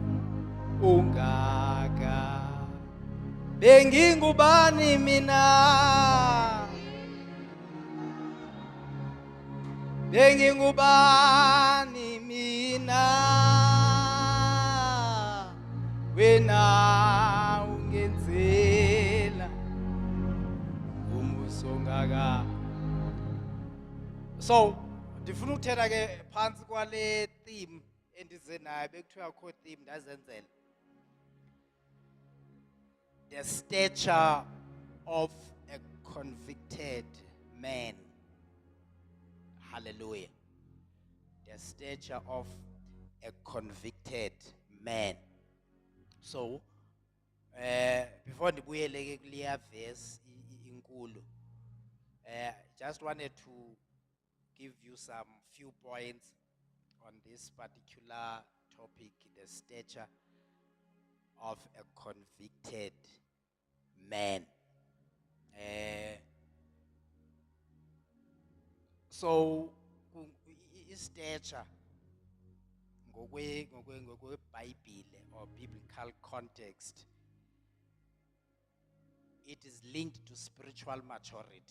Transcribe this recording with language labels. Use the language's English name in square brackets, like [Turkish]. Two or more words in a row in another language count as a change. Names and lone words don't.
[Xhosa] ungaka, bengingubani mina, bengingubani mina, wena ungenzela umusa ungaka. So ndifuna ukuthetha ke phansi kwale theme endize nayo bekuthiwa kho theme ndazenzela. [English] The stature of a convicted man. Hallelujah. The stature of a convicted man. [Xhosa] So before ndibuyele ke kuleya verse inkulu, [English] just wanted to give you some few points on this particular topic, the stature of a convicted man. So stature ngokwe Bible or biblical context, it is linked to spiritual maturity.